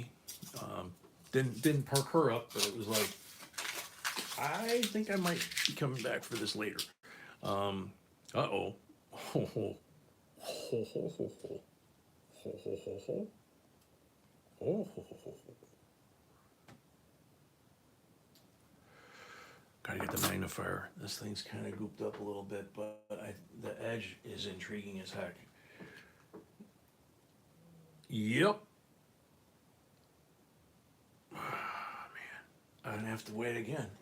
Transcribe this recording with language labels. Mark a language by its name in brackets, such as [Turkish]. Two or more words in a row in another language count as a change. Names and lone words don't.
[English] Didn't perk her up, but it was like, I think I might be coming back for this later. Uh-oh. Ho, ho. Ho, ho, ho, ho. Ho, ho, ho, ho. Ho, ho, ho, ho. Gotta get the magnifier. This thing's kind of gooped up a little bit, but the edge is intriguing as heck. Yep. Oh, man, I don't have to wait again.